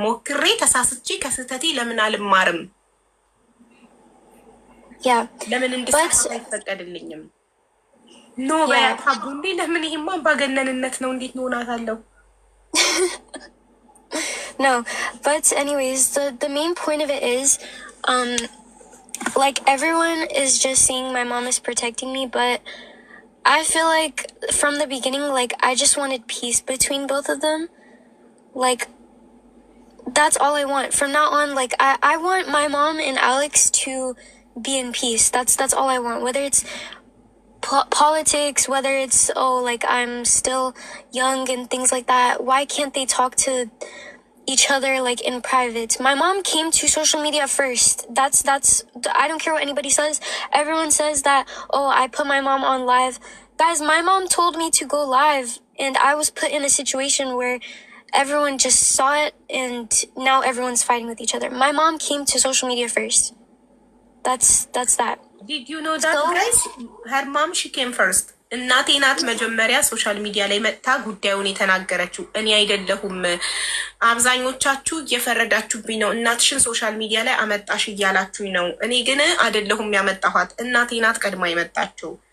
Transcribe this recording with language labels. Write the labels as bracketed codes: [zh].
[am] ሞክሬ ተሳስቼ ከስህተቴ ለምን አልማርም? ለምን እንድሳሳት አይፈቀድልኝም? ኖ በያታቡ እንዴ! ለምን ይሄማ ባገነንነት ነው። እንዴት ሆናታለሁ? [en] No, but anyways, the main point of it is, like, everyone is just saying my mom is protecting me, but I feel like from the beginning, like, I just wanted peace between both of them. Like, that's all I want. From now on, like, I want my mom and Alex to be in peace. That's all I want. Whether it's politics, whether it's, like, I'm still young and things like that. Why can't they talk to each other, like, in private? My mom came to social media first. That's I don't care what anybody says. Everyone says that, I put my mom on live. Guys, my mom told me to go live, and I was put in a situation where everyone just saw it, and now everyone's fighting with each other. My mom came to social media first. That's that. Did you know that, guys? Her mom, she came first. [am] እናቴ ናት መጀመሪያ ሶሻል ሚዲያ ላይ መጥታ ጉዳዩን የተናገረችው። እኔ አይደለሁም። አብዛኞቻችሁ እየፈረዳችሁብኝ ነው። እናትሽን ሶሻል ሚዲያ ላይ አመጣሽ እያላችሁኝ ነው። እኔ ግን አይደለሁም ያመጣኋት። እናቴ ናት ቀድማ የመጣችው።